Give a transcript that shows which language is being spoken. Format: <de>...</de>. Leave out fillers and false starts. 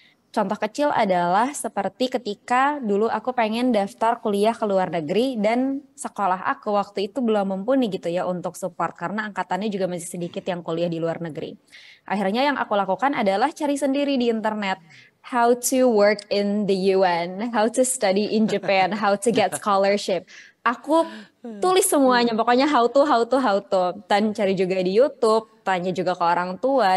<id>Contoh kecil adalah seperti ketika dulu aku pengen daftar kuliah ke luar negeri dan sekolah aku waktu itu belum mumpuni gitu ya untuk support karena angkatannya juga masih sedikit yang kuliah di luar negeri. Akhirnya yang aku lakukan adalah cari sendiri di internet.</id> <en>How to work in the UN, how to study in Japan, how to get scholarship.</en> <id>Aku tulis semuanya, pokoknya how to. Dan cari juga di YouTube, tanya juga ke orang tua.</id>